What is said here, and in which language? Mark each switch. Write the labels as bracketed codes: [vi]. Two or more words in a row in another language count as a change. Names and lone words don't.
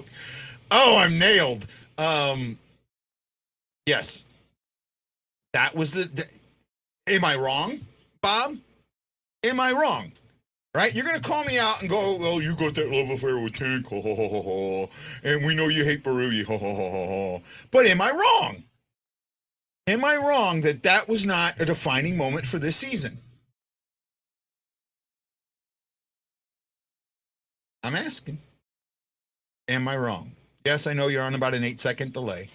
[en] Oh, I'm nailed. Um yes, that was am I wrong, Bob? Am I wrong? Right? You're gonna call me out and go, "Well, you got that love affair with Tank, ho, ho, ho, ho, ho. And we know you hate Baruti, ho, ho, ho, ho, ho." But am I wrong? Am I wrong that that was not a defining moment for this season? I'm asking. Am I wrong? Yes, I know you're on about an 8-second delay.